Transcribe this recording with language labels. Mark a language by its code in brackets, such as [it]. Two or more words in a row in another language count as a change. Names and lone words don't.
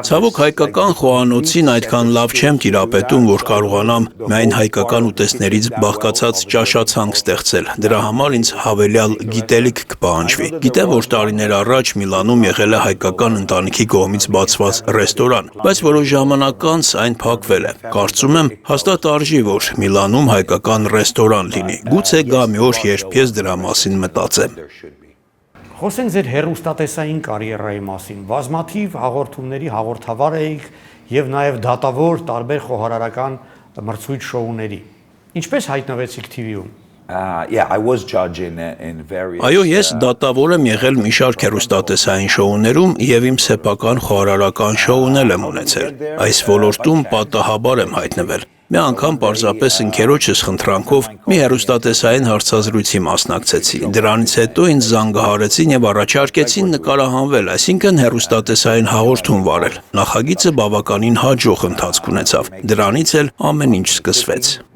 [hy] Ցավոք հայկական խոհանոցին այդքան լավ չեմ տիրապետում, որ կարողանամ միայն հայկական ուտեստներից բաղկացած ճաշացանկ ստեղծել։ Դրա համար ինձ հավելյալ գիտելիք կպահանջվի։ Գիտեմ, որ տարիներ առաջ Միլանում եղել է հայկական ընտանիքի կողմից բացված ռեստորան, բայց որոշ ժամանակ անց այն փակվել է։ Կարծում եմ, հաստատ արժի, որ Միլանում հայկական ռեստորան լինի։ Գուցե գա մի օր, երբ ես դրա մասին մտածեմ։ Խոսենք ձեր հեռուստատեսային կարիերայի մասին։ Բազմաթիվ հաղորդումների հաղորդավար էիք եւ նաեւ դատավոր տարբեր խոհարարական մրցույթ շոուների։ Ինչպես հայտնվեցիք TV-ում։ [en] Yeah, I was judging in various. [hy] Այո, ես դատավոր եմ եղել մի շարք հեռուստատեսային շոուներում եւ իմ սեփական խոհարարական շոուներ եմ ունեցել։ Այս ոլորտում պատահաբար եմ հայտնվել։ Մի անգամ պարզապես ընկերոջս խնդրանքով մի հեռուստատեսային հարցազրույցի մասնակցեցի։ Դրանից հետո ինձ զանգահարեցին եւ առաջարկեցին նկարահանվել, այսինքն հեռուստատեսային հաղորդում վարել։ Նախագիծը բավականին հաջող ընթացք ունեցավ։ Դրանից էլ ամեն ինչ սկսվեց։